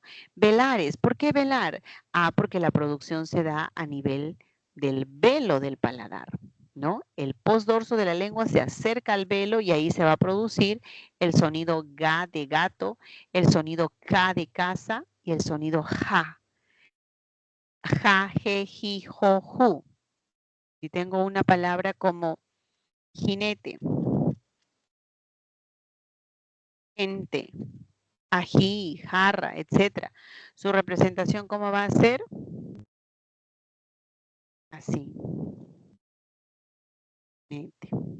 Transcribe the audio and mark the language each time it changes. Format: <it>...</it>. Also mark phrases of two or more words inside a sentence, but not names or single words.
<es>Velares, ¿por qué velar? Ah, porque la producción se da a nivel del velo del paladar, ¿no? El postdorso de la lengua se acerca al velo y ahí se va a producir el sonido ga de gato, el sonido ka de casa y el sonido ja. Ja, je, ji, jo, ju. Si tengo una palabra como jinete, gente, ají, jarra, etc. ¿Su representación cómo va a ser? Así. Gente.</es>